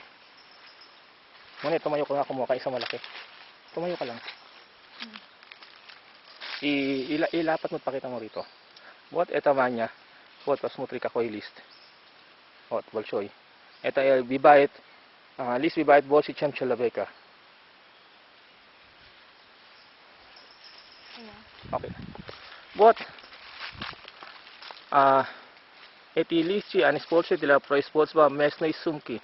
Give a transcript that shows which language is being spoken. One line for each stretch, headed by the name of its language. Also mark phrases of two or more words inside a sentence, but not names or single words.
Filipino: Muna, tumayo ka nga, kumuha ka isang malaki. Tumayo ka lang. Ilapat mo, pakita mo rito.
Russian: Вот это Ваня. Вот, посмотри, какой лист. Вот, большой. Это бывает, лист бывает больше, чем человека. Окей. Вот. Эти листья, они используют для производства местной сумки.